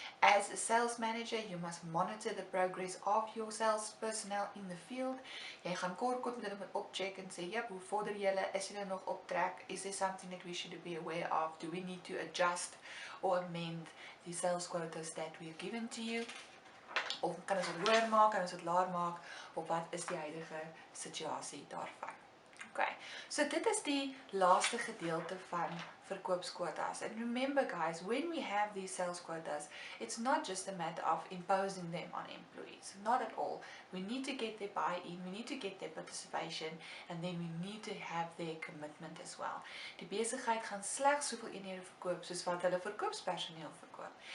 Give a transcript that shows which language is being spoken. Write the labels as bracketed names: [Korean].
[English] As a sales manager, you must monitor the progress of your sales personnel in the field. [Afrikaans] Jy gaan kort met hulle moet opcheck en sê, "Jep, hoe vorder julle? Is julle nog op trek? [English] Is there something that we should be aware of? Do we need to adjust or amend the sales quotas that we have given to you? [Afrikaans] Of kan ons dit hoër maak, kan ons dit laer maak? Of wat is die huidige situasie daarvan?" Okay, so dit is die laaste gedeelte van verkoopsquotas. [English] And remember guys, when we have these sales quotas, it's not just a matter of imposing them on employees. Not at all. We need to get their buy-in, we need to get their participation, and then we need to have their commitment as well. [Afrikaans] Die besigheid gaan slegs soveel eenhede verkoop soos wat hulle verkoopspersoneel verkoop.